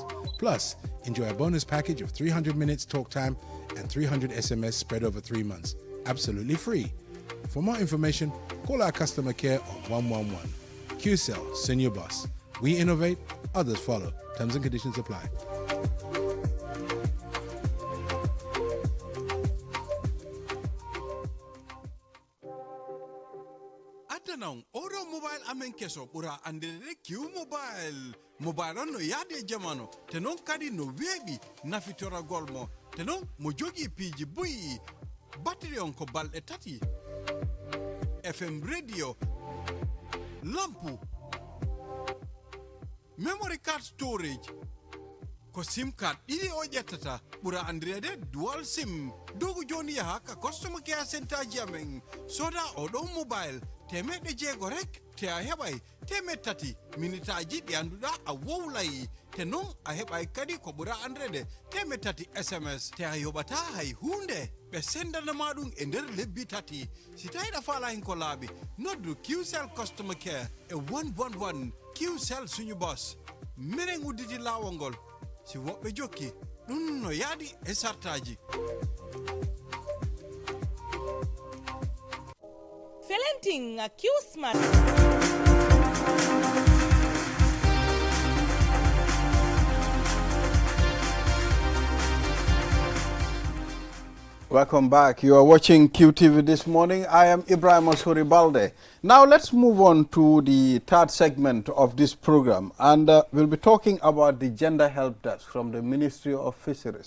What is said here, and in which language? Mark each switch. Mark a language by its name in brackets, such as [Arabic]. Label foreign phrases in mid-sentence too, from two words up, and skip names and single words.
[English] Plus, enjoy a bonus package of 300 minutes talk time and 300 SMS spread over 3 months. Absolutely free. For more information, call our customer care on 111. QCell, Senior Boss. We innovate, others follow. Terms and conditions apply. [Fula] Atanong, oro mobile amen keso pura andere Q mobile. Mobile on no yade jamano. Tenon kadi no webi na fitora golmo. Tenon mojogi piji bui. Battery on ko bal etati. FM radio. Lampu. Memory card storage. Ko [English] SIM card [Fula] ili o jetata pura andrede [English] dual SIM. [Fula] Dogu joni ya haka [English] customer care center [Fula] jameng. Soda odo mobile. Teme de jego rek te a heɓay teme tati minitaji ɗi anduɗa a wowlay te non a heɓay kadi ko ɓura andrede teme tati SMS te a yoɓata hay hunde ɓe sendanama ɗum e nder lebbi tati si tawiɗa faala hen ko laaɓi noddu QCell [English] customer care [Fula] e 111 QCell [English] suñu boss [Fula] minen udditi laawol ngol si woɓɓe jokki ɗum no yaadi e sartaji. [English] Felenting a Q-Smart. Welcome back. You are watching QTV this morning. I am Ibrahim Osuri Balde. Now let's move on to the third segment of this program, and we'll be talking about the Gender Help Desk from the Ministry of Fisheries.